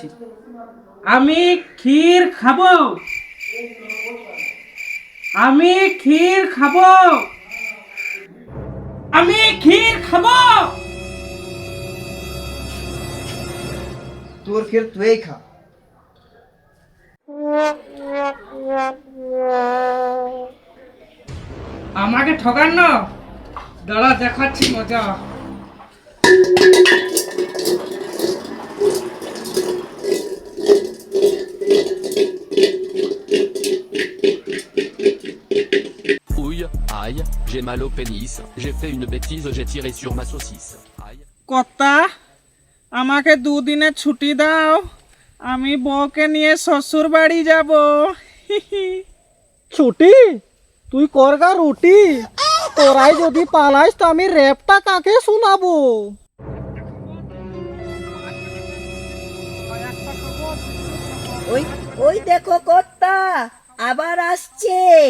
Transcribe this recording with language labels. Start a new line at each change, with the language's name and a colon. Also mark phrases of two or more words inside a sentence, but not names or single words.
Bangla: আমি ক্ষীর খাবো, আমি ক্ষীর খাবো, আমি ক্ষীর খাবো। তোর ক্ষীর তুই খা। আমাকে ঠকান না, দাঁড়া দেখাচ্ছি মজা।
French: Ouille, aïe, j'ai mal au pénis. J'ai fait une bêtise, j'ai tiré sur ma saucisse. Aïe.
Bangla: কর্তা, আমাকে দুদিনের ছুটি দাও, আমি বউকে নিয়ে শ্বশুর বাড়ি যাব। ছুটি? তুই করগা রুটি, তোরাই যদি পালাইস তো আমি র্যাপটা কাকে শোনাবো? ওই ওই দেখো কর্তা আবার আসছে।